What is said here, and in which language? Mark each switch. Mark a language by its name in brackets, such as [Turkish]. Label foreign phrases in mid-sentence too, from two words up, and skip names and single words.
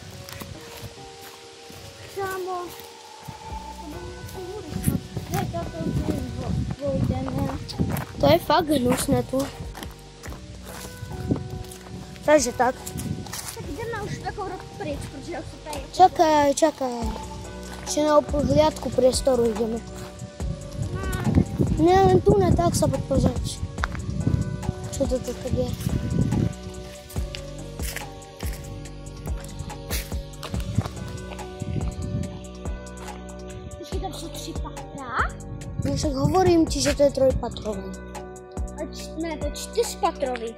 [Slovak] Kámo. To je fakt hnusné tu. Takže tak. [Czech] Tak jdeme už takovou pryč, protože už to tady... [Slovak] Čakaj. Ešte na hliadku priestoru ideme. Ne, len tu ne, tak sa poď pozrieť. Čo to tak je? [Czech] Ještě tam jsou 3 patra. [Slovak] No však hovorím ti, že to je 3-patrový. [Czech] Ne, to je 4-patrový.